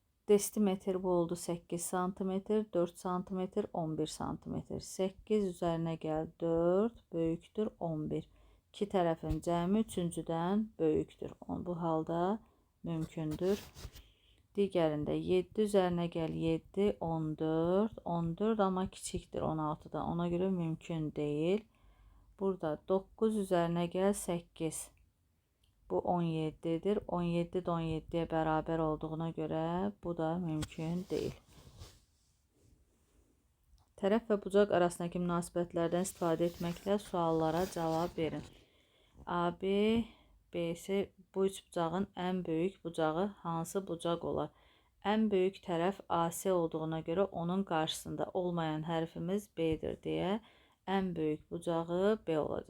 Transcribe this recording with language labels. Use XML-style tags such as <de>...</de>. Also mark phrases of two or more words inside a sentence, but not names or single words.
<az>Desimetr bu oldu 8 santimetr, 4 santimetr, 11 santimetr.</az> <tr>8 üzerine gel 4 böyükdür 11.</tr> <az>İki tərəfin cəmi üçüncüdən böyükdür. Bu halda mümkündür.</az> <tr>Digərində 7 üzerine gel 7, 14, 14 ama kiçikdir 16'da. Ona göre mümkün değil. Burada 9 üzerine gel 8. Bu 17'dir. 17 de 17'ye beraber olduğuna göre bu da mümkün değil.</tr> <az>Tərəf və bucaq arasındakı münasibətlərdən istifadə etməklə suallara cavab verin. AB, BC bu üç bucağın</az> <tr>en büyük</tr> <az>bucağı hansı bucaq olar?</az> <tr>En büyük</tr> <az>tərəf AC</az> <tr>olduğuna göre onun karşısında olmayan</tr> <az>hərfimiz B'dir deyə</az> <tr>en büyük</tr> <az>bucağı B olacaq.</az>